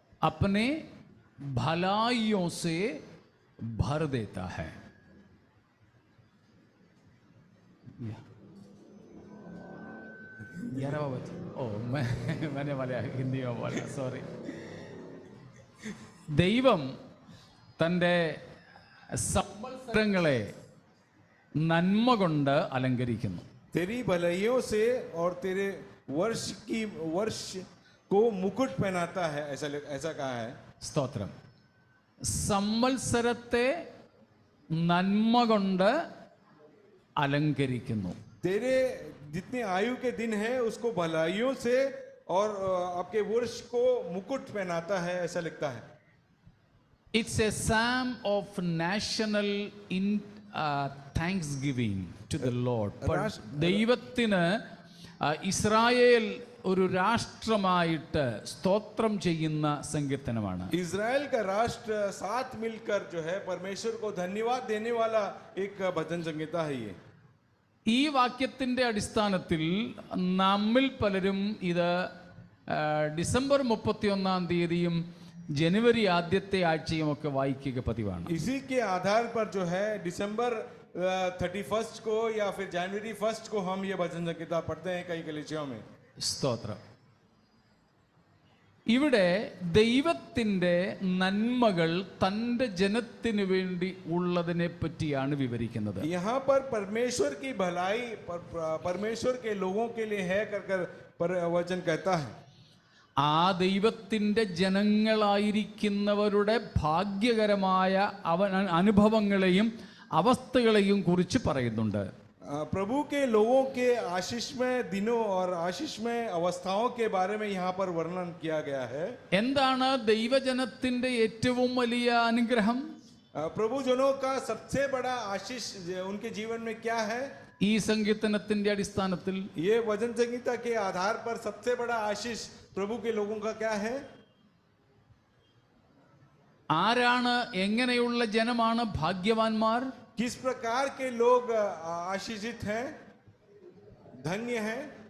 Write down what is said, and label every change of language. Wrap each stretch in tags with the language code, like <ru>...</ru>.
<hi>अपने भलाइयों से भर देता है. मैंने वाला हिंदी में बोला, सॉरी.</hi> <ml>ദൈവം തൻ്റെ സംവത്സരങ്ങളെ നന്മ കൊണ്ട് അലങ്കരിക്കുന്നു.</ml> <hi>तेरी भलाइयों से और तेरे वर्ष को मुकुट पहनाता है, ऐसा कहा है.</hi> <ml>സ്തോത്രം. സംവത്സരത്തെ നന്മ കൊണ്ട് അലങ്കരിക്കുന്നു.</ml> <hi>तेरे जितने आयु के दिन है उसको भलाइयों से और आपके वर्ष को मुकुट पहनाता है, ऐसा लिखता है.</hi> <en>It's a psalm of national thanksgiving to the Lord.</en> <ml>ദൈവത്തിന് ഇസ്രായേൽ ഒരു രാഷ്ട്രമായിട്ട് സ്തോത്രം ചെയ്യുന്ന സങ്കീർത്തനമാണ്.</ml> <hi>इजराइल का राष्ट्र साथ मिलकर जो है परमेश्वर को धन्यवाद देने वाला एक भजन संगीता है ये.</hi> <ml>ഈ വാക്യത്തിൻ്റെ അടിസ്ഥാനത്തിൽ നമ്മിൽ പലരും ഇത് ഡിസംബർ 31-ാം തീയതിയും ജനുവരി ആദ്യത്തെ ആഴ്ചയും ഒക്കെ വായിക്കുക പതിവാണ്.</ml> <hi>इसी के आधार पर जो है दिसंबर 31 को या फिर जनवरी 1 को हम ये भजन संगीता पढ़ते हैं कई कलीसियाओं में.</hi> <ml>സ്തോത്രം. ഇവിടെ ദൈവത്തിൻ്റെ നന്മകൾ തൻ്റെ ജനത്തിനു വേണ്ടി ഉള്ളതിനെ പറ്റിയാണ് വിവരിക്കുന്നത്.</ml> <hi>यहाँ पर परमेश्वर की भलाई परमेश्वर के लोगों के लिए है कर वचन कहता है.</hi> <ml>ആ ദൈവത്തിൻ്റെ ജനങ്ങളായിരിക്കുന്നവരുടെ ഭാഗ്യകരമായ അനുഭവങ്ങളെയും അവസ്ഥകളെയും കുറിച്ച് പറയുന്നുണ്ട്.</ml> <hi>प्रभु के लोगों के आशीषमय दिनों और आशीषमय अवस्थाओं के बारे में यहाँ पर वर्णन किया गया है.</hi> <ml>എന്താണ് ദൈവജനത്തിൻ്റെ ഏറ്റവും വലിയ അനുഗ്രഹം?</ml> <hi>प्रभु जनों का सबसे बड़ा आशीष उनके जीवन में क्या है?</hi> <ml>ഈ സങ്കീർത്തനത്തിന്റെ അടിസ്ഥാനത്തിൽ</ml> <hi>ये वचन संगीता के आधार पर सबसे बड़ा आशीष प्रभु के लोगों का क्या है?</hi> <ml>ആരാണ്, എങ്ങനെയുള്ള ജനമാണ് ഭാഗ്യവാന്മാർ?</ml> <hi>किस प्रकार के लोग आशीषित हैं, धन्य हैं?</hi>